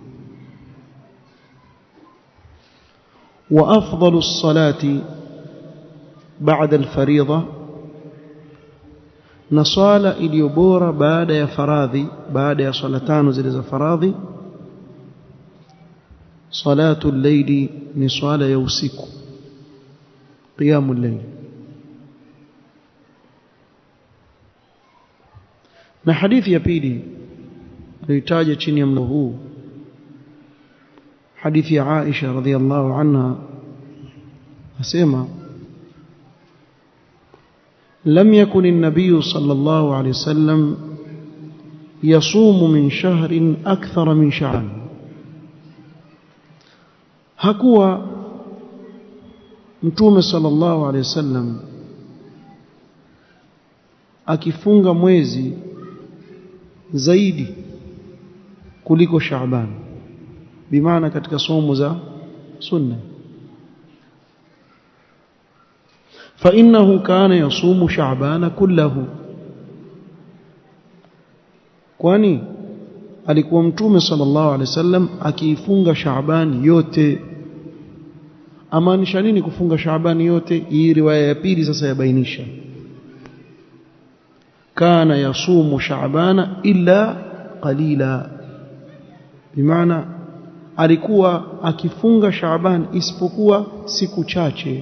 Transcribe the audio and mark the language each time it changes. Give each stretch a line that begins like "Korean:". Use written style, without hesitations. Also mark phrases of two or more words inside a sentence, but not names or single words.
Arabic: وأفضل الصلاة بعد الفريضة,
Swahili: na swala iliyobora baada ya faradhi, baada ya swala tano zile za faradhi,
Arabic: صلاة الليل,
Swahili: ni swala ya usiku,
Arabic: قيام الليل.
Swahili: Na hadithi ya pili nilitaja chini ya mlango huu, hadithi ya Aisha
Arabic: رضي الله عنها,
Swahili: asema
Arabic: لم يكن النبي صلى الله عليه وسلم يصوم من شهر أكثر من شعبان.
Swahili: hakuwa mtume
Arabic: صلى الله عليه وسلم
Swahili: akifunga mwezi zaidi kuliko Shaaban, bimaana katika somo za sunna.
Arabic: فإنه كان يصوم شعبان كله,
Swahili: kwani alikuwa mtume
Arabic: صلى الله عليه وسلم
Swahili: akifunga Shaaban yote. Amaanisha nini kufunga Shaaban yote? Hii riwaya ya pili sasa yabainisha,
Arabic: كان يصوم شعبان إلا قليلا,
Swahili: bimaana alikuwa akifunga Shaaban isipokuwa siku chache.